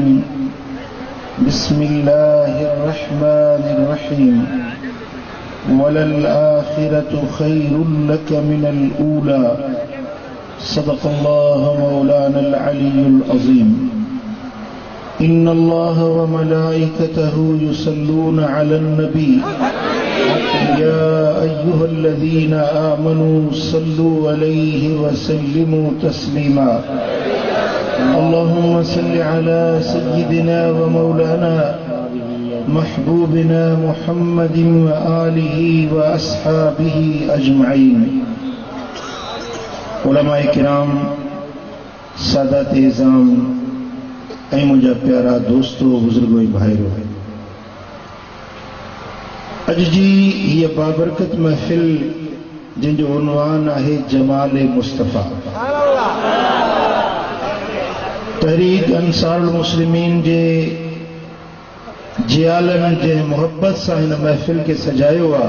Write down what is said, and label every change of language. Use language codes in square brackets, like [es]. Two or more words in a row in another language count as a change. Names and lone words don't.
[ar] بسم الله الرحمن الرحيم. وللآخرة خير لك من الأولى. صدق الله مولانا العلي العظيم. إن الله وملائكته يصلون على النبي يا أيها الذين آمنوا صلوا عليه وسلموا تسليما. اللهم صل على سيدنا ومولانا محبوبنا محمد وآله وأصحابه أجمعين. [sd] उलमाए किराम, सादात इज़ाम ऐं मुंहिंजा प्यारा दोस्तों, बुजुर्गो भाइरो, अॼु जी हीअ बाबरकत महफ़िल जिनजो उन्वान आहे जमाल मुस्तफ़ा, तहरीक अंसारुल मुस्लिमीन जे जियालनि जे मोहब्बत सां हिन महफ़िल खे सजायो आहे।